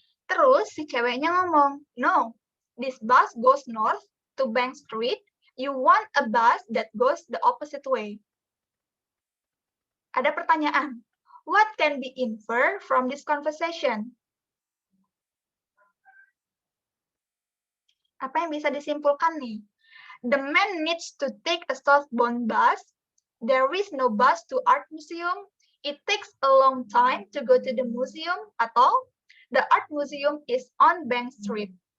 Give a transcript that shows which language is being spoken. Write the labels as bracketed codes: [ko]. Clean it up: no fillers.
[id] Terus si ceweknya ngomong, [en] no, this bus goes north to Bank Street You want a bus that goes the opposite way. [id] Ada pertanyaan. [en] What can be inferred from this conversation? [id] Apa yang bisa disimpulkan nih? [en] The man needs to take a southbound bus. There is no bus to art museum. It takes a long time to go to the museum. Atau the art museum is on Bank Street.